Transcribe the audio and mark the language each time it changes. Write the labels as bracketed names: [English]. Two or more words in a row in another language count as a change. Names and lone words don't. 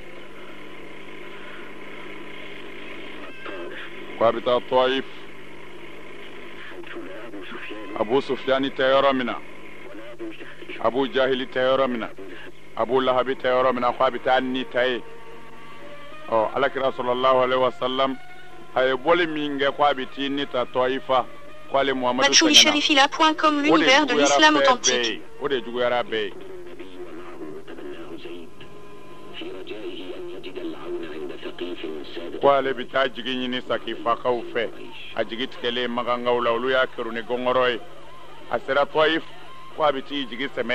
[Bambara] ko a bɛ taa Tɔyif Abu Sufyani tɛ yɔrɔ min na Abu Jahili tɛ yɔrɔ min na Abu Lahabi tɛ yɔrɔ min na ko a bɛ taa ni ta ye alakira [Arabic] صلى الله عليه وسلم [Bambara] a ye bɔli min kɛ ko a bɛ taa ni ta Tɔyifa ko ale Muhammadu [French] Matchouli-Sherifila.com, l'univers de l'islam authentique. [Bambara] O de juguyara bɛɛ ye. ko ale bɛ taa jigi ɲini Sakifakaw fɛ a jigi tigɛlen Magangaw la olu y'a kɛru ni gɔngɔrɔ ye a sera Tɔyif ko a bɛ t'i jigi sɛmɛ